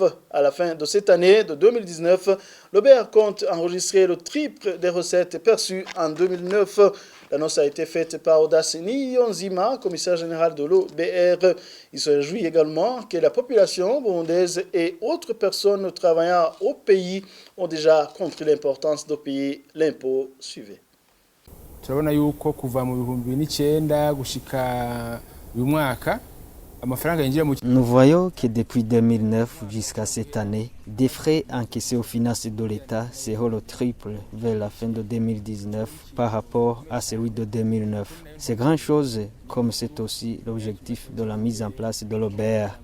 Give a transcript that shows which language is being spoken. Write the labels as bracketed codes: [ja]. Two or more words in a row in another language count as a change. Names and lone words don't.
[fr] À la fin de cette année de 2019, l'OBR compte enregistrer le triple des recettes perçues en 2009. L'annonce a été faite par Audace Niyonzima, commissaire général de l'OBR. Il se réjouit également que la population burundaise et autres personnes travaillant au pays ont déjà compris l'importance de payer l'impôt. Suivez. [rn] Turabona yuko kuva mu 2009 gushika uyu mwaka amafaranga yinjira mu. [fr] Nous voyons que depuis 2009 jusqu'à cette année, des frais encaissés aux finances de l'État seront le triple vers la fin de 2019 par rapport à celui de 2009. C'est grand chose, comme c'est aussi l'objectif de la mise en place de l'OBR.